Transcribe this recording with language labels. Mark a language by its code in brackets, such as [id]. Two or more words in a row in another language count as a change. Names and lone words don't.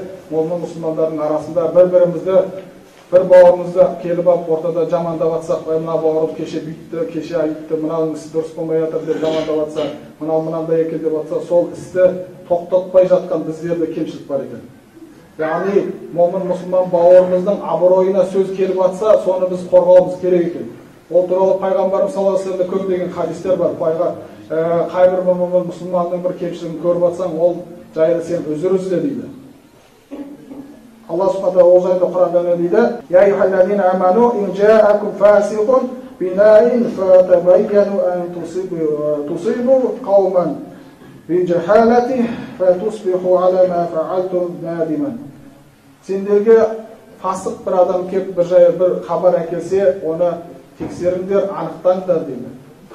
[kk] Момын мұсылмандардың арасында бір-бірімізді, бір бауырымызды келіп алып ортада жамандап атсақ, мына бауырым кеше бүйтті, кеше айтты, мынаның ісі дұрыс болмай жатыр деп жамандап атса, мынандай екен деп атса, сол істі тоқтатпай жатқан біздерде кемшілік бар екен. Яғни, момын мұсылман бауырымыздың абыройына сөз келіп атса, соны біз қорғауымыз керек екен. Ол туралы пайғамбарымыз [ar] صلى الله عليه وسلم [kk] көптеген хадистер бар. Қайбір момын мұсылманның бір кемшілігін көріп атсаң, ол жайлы сен үзір ізде дейді. Алла Субхану ол жайында Құранда не дейді? [ar] يا أيها الذين آمنوا إن جاءكم فاسق بنبإ فتبينوا أن تصيبوا قوما بجهالة فتصبحوا على ما فعلتم نادمين. [kk] Сендерге фасық бір адам келіп бір хабар әкелсе, оны тексеріңдер, анықтаңдар дейді.